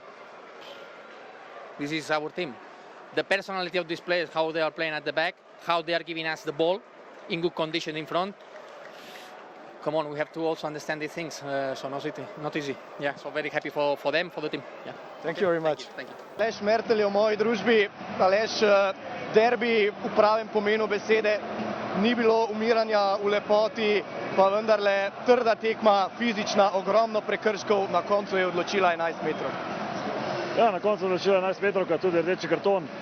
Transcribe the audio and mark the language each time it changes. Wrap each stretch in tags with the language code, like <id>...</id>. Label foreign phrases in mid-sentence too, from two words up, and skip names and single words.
<en>This is our team. The personality of these players, how they are playing at the back, how they are giving us the ball in good condition in front. Come on, we have to also understand these things. So not easy. Yeah, so very happy for them, for the team. Yeah. Thank you very much. Thank you.</en> <sl>Aleš Mertelj je v moji družbi. Aleš, derbi v pravem pomenu besede. Ni bilo umiranja v lepoti, pa vendarle trda tekma, fizična, ogromno prekrškov, na koncu je odločila 11 metrov. Ja, na koncu je odločila 11 metrov, tudi rdeči karton.</sl>